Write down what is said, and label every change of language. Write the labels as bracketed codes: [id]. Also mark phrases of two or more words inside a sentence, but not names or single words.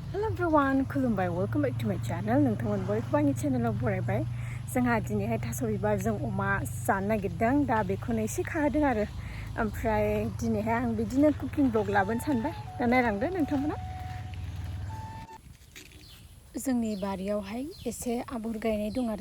[en] everyone, kulumbai. Welcome back to my channel. [brx] Nwngtang bयखौबो आंनि चेनेलाव बरायबाय. जोंहा दिनैहाय थास' बिबारजों अमा जानो नागिरदों. दा बेखौनो एसे खाहोदों आरो. ओमफ्राय दिनैहाय आं बिदिनो कुकिं ब्लग लाबोनो सानबाय. दा नायलांदो नोंथांमोना. जोंनि बारियावहाय एसे आबर गायनाय दं आरो.